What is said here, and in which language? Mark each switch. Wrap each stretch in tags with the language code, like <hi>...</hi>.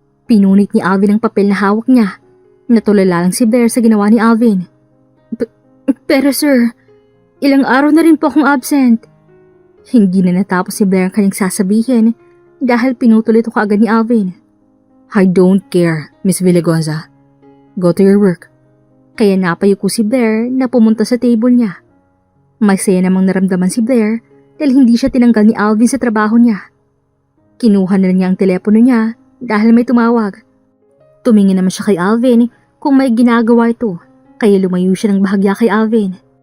<tl>Pinunit ni Alvin ang papel na hawak niya. Natulala lang si Blair sa ginawa ni Alvin. Pero sir, ilang araw na rin po akong absent. Hindi na natapos si Blair ang kanyang sasabihin dahil pinutol ito kaagad ni Alvin.</tl> <en>I don't care, Miss Villagonza. Go to your work.</en> <tl>Kaya napayuko si Blair na pumunta sa table niya. Masaya namang naramdaman si Blair dahil hindi siya tinanggal ni Alvin sa trabaho niya. Kinuha na niya ang telepono niya dahil may tumawag. Tumingin naman siya kay Alvin kung may ginagawa ito, kaya lumayo siya ng bahagya kay Alvin.</tl>